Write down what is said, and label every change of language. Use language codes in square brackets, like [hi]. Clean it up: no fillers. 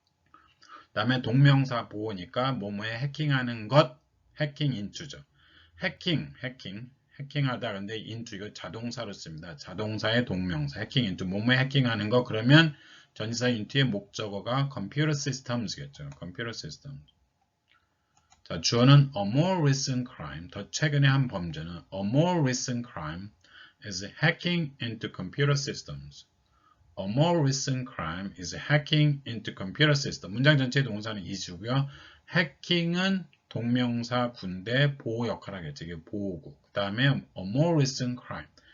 [ko] 그 다음에 동명사 보호니까 뭐뭐에 해킹하는 것, 해킹 인투죠. 해킹하다. 근데 인투 이거 자동사로 씁니다. 자동사의 동명사, 해킹 인투. 뭐뭐에 해킹하는 거 그러면 전치사 인투의 목적어가 computer systems겠죠. [en] computer systems. [ko] 자, 주어는 [en] a more recent crime. [ko] 더 최근에 한 범죄는 [en] a more recent crime is hacking into computer systems. A more recent crime is hacking into computer system. [ko] 문장 전체의 동사는 is고요. 해킹은 동명사 군대 보호 역할을 하겠죠. 이게 보호구. 그 다음에 [en] a more recent crime.